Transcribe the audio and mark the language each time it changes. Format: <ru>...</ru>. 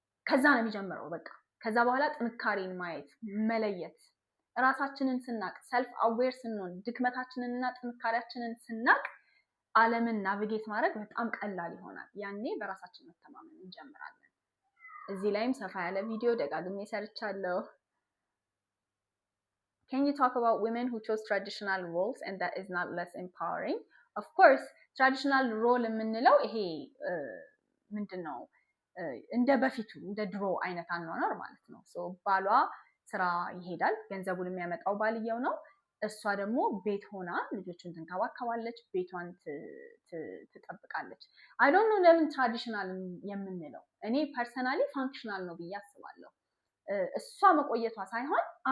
<am>ከዛ ነው የሚጀምረው። በቃ ከዛ በኋላ ጥንካሬን ማየት፣ መለየት፣ ራሳችንን ስናቅ፣ ሰልፍ አዌር ስንሆን፣ ድክመታችንንና ጥንካሬያችንን ስናቅ ዓለምን ናቪጌት ማድረግ በጣም ቀላል ይሆናል። ያኔ በራሳችን መተማመን እንጀምራለን። እዚህ ላይም ሰፋ ያለ ቪዲዮ ደጋግሜ ሰርቻለሁ።</am> <en>Can you talk about women who chose traditional roles and that is not less empowering? Of course, traditional role</en> <am>የምንለው ይሄ ምንድነው? እንደ በፊቱ እንደ ድሮ አይነት አኗኗር ማለት ነው። ባሏ ስራ ይሄዳል፣ ገንዘቡን የሚያመጣው ባልየው ነው። እሷ ደግሞ ቤት ሆና ልጆችን ትንከባከባለች፣ ቤቷን ትጠብቃለች።</am> <en>አይ ዶንት ኖ</en> <am>ለምን ትራዲሽናል የምንለው። እኔ ፐርሰናሊ ፋንክሽናል ነው ብዬ አስባለሁ። እሷ መቆየቷ ሳይሆን</am>